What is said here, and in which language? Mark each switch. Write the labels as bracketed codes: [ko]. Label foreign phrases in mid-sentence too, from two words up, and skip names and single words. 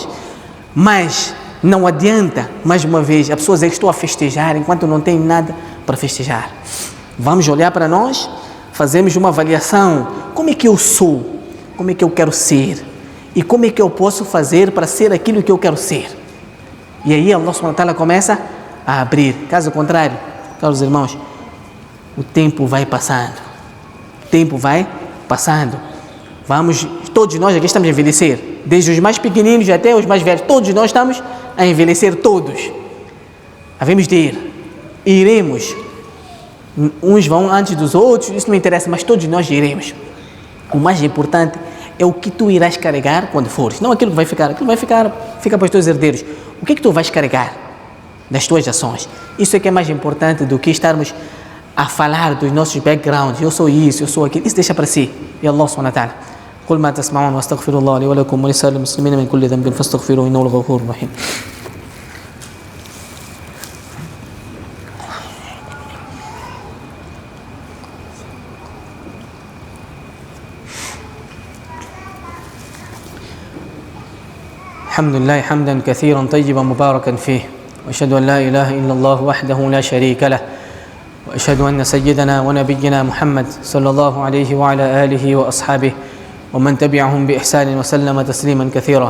[pt] Mas não adianta, mais uma vez, as pessoas que estão a festejar enquanto não tem nada para festejar. Vamos olhar para nós, fazemos uma avaliação. Como é que eu sou? Como é que eu quero ser? E como é que eu posso fazer para ser aquilo que eu quero ser? E aí [ar] الله سبحانه وتعالى [pt] começa a abrir. Caso contrário, caros irmãos, o tempo vai passando. Vamos, todos nós aqui estamos a envelhecer. desde os mais pequeninos até os mais velhos, todos nós estamos a envelhecer, todos. Havemos de ir, iremos. Uns vão antes dos outros, isso não me interessa, mas todos nós iremos. O mais importante é o que tu irás carregar quando fores, não aquilo que vai ficar. Aquilo que vai ficar, fica para os teus herdeiros. O que é que tu vais carregar das tuas ações? Isso é que é mais importante do que estarmos a falar dos nossos backgrounds. Eu sou isso, eu sou aquilo. Isso deixa para si. [ar] E الله سبحانه وتعالى. قل ما تسمعون واستغفر الله لي ولكم ولسائر المسلمين من كل ذنب فاستغفروه إنه الغفور الرحيم. الحمد لله حمدا كثيرا طيبا مباركا فيه، وأشهد أن لا إله إلا الله وحده لا شريك له، وأشهد أن سيدنا ونبينا محمد صلى الله عليه وعلى آله وأصحابه ومن تبعهم بإحسان وسلم تسليما كثيرا.